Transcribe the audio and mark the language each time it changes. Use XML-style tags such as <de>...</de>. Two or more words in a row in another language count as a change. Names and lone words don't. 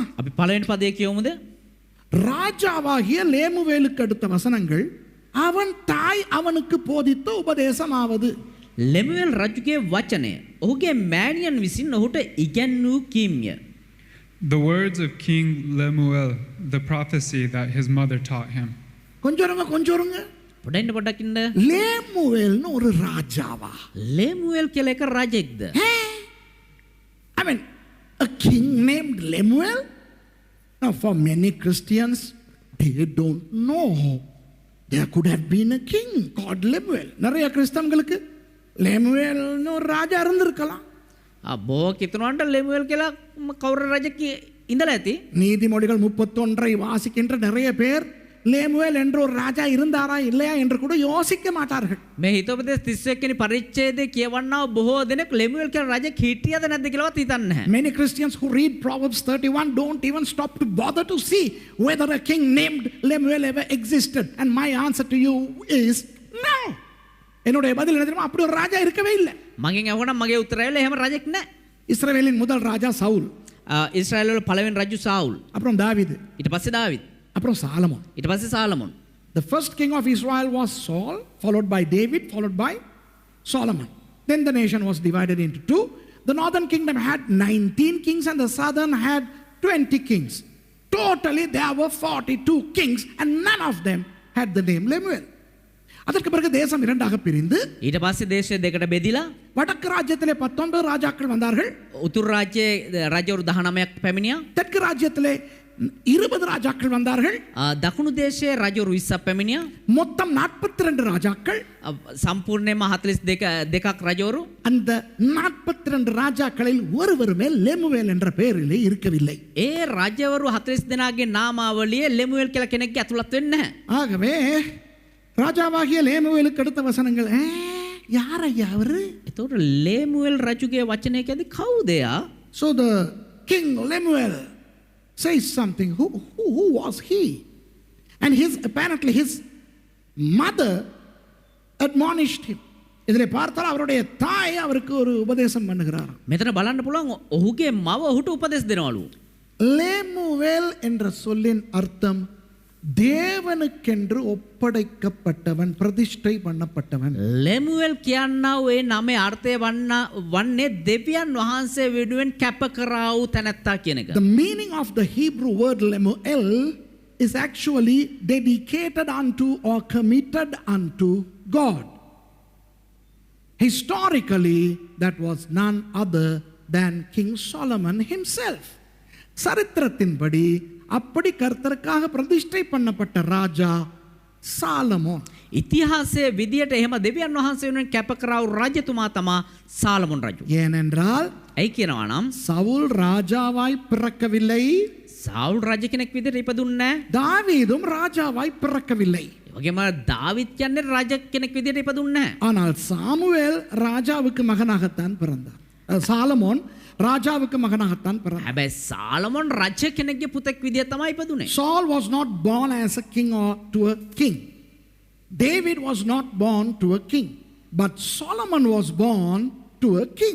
<si>අපි පළවෙනි පදේ කියමුද?</si> <ta>ராஜாவாகிய லேமுவேலுக்கு அடுத்த வசனங்கள் அவன் தாய் அவனுக்கு போதித்த உபதேசமாவது.</ta> <si>ලෙමුවෙල් රජුගේ වචනය ඔහුගේ මෑණියන් විසින් ඔහුට ඉගැන්වූ කීම්ය.</si> <en>The words of King Lemuel, the prophecy that his mother taught him.</en> <ta>கொஞ்சம்</ta> <si>පොඩ්ඩක් පොඩ්ඩක් ඉන්න.</si> <ta>லேமுவேல்னு ஒரு ராஜாவா?</ta> <si>ලෙමුවෙල් කියලා එක රජෙක්ද?</si> <en>I mean, a king named Lemuel? Now, for many Christians, they don't know there could have been a king called Lemuel.</en> <ta>நிறைய கிறிஸ்தவங்களுக்கு லெமுவேல்னு ஒரு ராஜா இருந்திருக்கலாம்.</ta> <si>බෝ කිතුනන්ට ලෙමුවෙල් කියලා කවුරු රජෙක් ඉඳලා ඇති.</si> <ta>நீதிமொழிகள் 31 வாசிக்கின்ற நிறைய பேர் லேமுவேல் என்ற ஒரு ராஜா இருந்தாரா இல்லையா என்று கூட யோசிக்க மாட்டார்கள்.</ta> <si>මේ හිතෝපදේශ 31 වෙනි පරිච්ඡේදයේ කියවන්නා බොහෝ දෙනෙක් ලෙමුවෙල් කියන රජෙක් හිටියද නැද්ද කියලාවත් හිතන්නේ නැහැ.</si> <en>Many Christians who read Proverbs 31 don't even stop to bother to see whether a king named Lemuel ever existed. And my answer to you is no.</en> <ta>என்னுடைய பதில் என்ன தெரியுமா? அப்படி ஒரு ராஜா இருக்கவே இல்லை.</ta> <si>මගෙන් අහුවනම් මගේ උත්තරය එහෙම රජෙක් නැහැ.</si> <ta>இஸ்ரவேலின் முதல் ராஜா சவுல்.</ta> <si>ඊශ්‍රායල් වල පළවෙනි රජු සාවුල්.</si> <ta>அப்புறம் தாவீது.</ta> <si>ඊට පස්සේ දාවිද්.</si> <ta>அப்புறம் சாலமோன்.</ta> <si>ඊට පස්සේ සාලමොන්.</si> <en>The first king of Israel was Saul, followed by David, followed by Solomon. Then the nation was divided into two. The northern kingdom had 19 kings and the southern had 20 kings. Totally there were 42 kings and none of them had the name Lemuel.</en> <ta>அதற்கு பிறகு தேசம் இரண்டாக பிரிந்து</ta> <si>ඊට පස්සේ දේශය දෙකට බෙදිලා</si> <ta>வடக்கு ராஜ்யத்திலே 19 ராஜாக்கள் வந்தார்கள்.</ta> <si>උතුරු රාජ්‍යයේ රජවරු 19ක් පැමිණියා.</si> <ta>தெற்கு ராஜ்யத்திலே 20 ராஜாக்கள் வந்தார்கள்.</ta> <si>දකුණු දේශයේ රජවරු 20ක් පැමිණියා.</si> <ta>மொத்தம் 42 ராஜாக்கள்.</ta> <si>සම්පූර්ණයෙන්ම 42ක් රජවරු.</si> <ta>அந்த 42 ராஜாக்களில் ஒருவருமே லெமுவேல் என்ற பெயரிலே இருக்கவில்லை.</ta> <si>ඒ රජවරු 40 දෙනාගේ නාමාවලියේ ලෙමුවෙල් කියලා කෙනෙක්ගේ ඇතුළත් වෙන්නේ නැහැ.</si> <ta>ஆகவே ராஜாவாகிய லேமுவேலுக்கு அடுத்த வசனங்கள் யார் ஐயா அவரு?</ta> <si>එතකොට ලෙමුවෙල් රජුගේ වචනය කියද්දි කවුද එයා?</si> <en>So the king Lemuel says something. Who was he? And apparently his mother admonished him.</en> <ta>இதிலே பார்த்தால் அவருடைய தாய் அவருக்கு ஒரு உபதேசம் பண்ணுகிறார்.</ta> <si>මෙතන බලන්න පුළුවන් ඔහුගේ මව ඔහුට උපදෙස් දෙනවලු.</si> <ta>லேமுவேல் என்ற சொல்லின் அர்த்தம் தேவனுக்கென்று ஒப்படைக்கப்பட்டவன், பிரதிஷ்டை பண்ணப்பட்டவன்.</ta> <si>ලෙමුවෙල් කියන්නා ඒ නමේ අර්ථය වන්නේ දෙවියන් වහන්සේ වෙනුවෙන් කැප කරා වූ තැනැත්තා කියන එක.</si> <en>The meaning of the Hebrew word Lemuel is actually dedicated unto or committed unto God. Historically, that was none other than King Solomon himself.</en> <ta>சரித்திரத்தின்படி அப்படி கர்த்தருக்காக பிரதிஷ்டை பண்ணப்பட்ட ராஜா சாலமோன்.</ta> <si>ඉතිහාසයේ විදියට එහෙම දෙවියන් වහන්සේ වෙනුවෙන් කැප කරා වූ රජතුමා තමා සාලමොන් රජු.</si> <ta>ஏனென்றால்</ta> <si>ඇයි කියනවා නම්</si> <ta>சவுல் ராஜாவாய் பிறக்கவில்லை,</ta> <si>සාවුල් රජ කෙනෙක් විදියට ඉපදුන්නේ නැහැ.</si> <ta>தாவீதும் ராஜாவாய் பிறக்கவில்லை.</ta> <si>ඒ වගේම දාවිත් කියන්නේ රජ කෙනෙක් විදියට ඉපදුන්නේ නැහැ.</si> <ta>ஆனால் சாமுவேல் ராஜாவுக்கு மகனாகத்தான் பிறந்தார். சாலமோன் ராஜாவுக்கு மகனாகத்தான் பிறந்தார்.</ta> <si>හැබැයි සාලමොන් රජ කෙනෙක්ගේ පුතෙක් විදියට තමයි ඉපදුනේ.</si> <en>Saul was not born as a king or to a king. David was not born to a king, but Solomon was born to a king.</en>